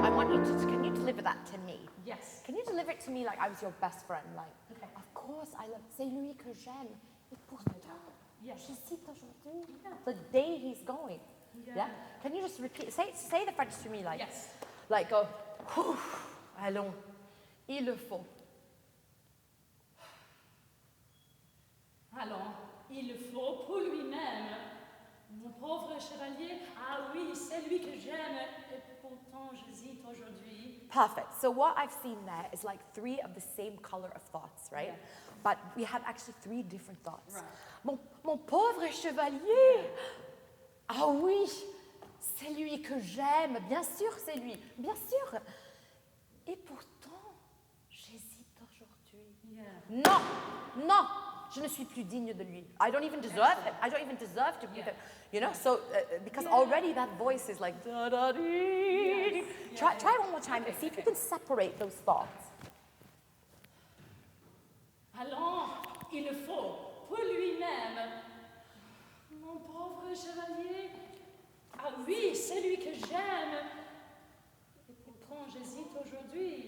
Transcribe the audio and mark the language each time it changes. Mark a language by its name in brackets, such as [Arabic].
[English] I want you to, can you deliver that to me? Yes. Can you deliver it to me like I was your best friend? Like, Okay. of course, I love, [French] c'est lui que j'aime, et pourtant, j'hésite aujourd'hui. [English] The day he's going. Yeah. Can you just repeat? Say the French to me, like. Yes. Like go. [French] "Whew, allons, il le faut." Alors, il le faut pour lui-même. Mon pauvre chevalier, ah oui, c'est lui que j'aime, et pourtant j'hésite aujourd'hui. [English] Perfect. So what I've seen there is like 3 of the same color of thoughts, right? Yeah. But we have actually 3 different thoughts. Right. [French] Mon pauvre chevalier. Ah oui, c'est lui que j'aime. Bien sûr, c'est lui. Bien sûr. Et pourtant, j'hésite aujourd'hui. [English] Yeah. [French] Non, non, je ne suis plus digne de lui. [English] I don't even deserve him. I don't even deserve to be Yeah. there. You know, so because already that voice is like da da dee. Yes. Try one more time and see if you can separate those thoughts. [French] Allons, il le faut pour lui-même. Mon pauvre chevalier, ah oui, c'est lui que j'aime. Et pourtant j'hésite aujourd'hui.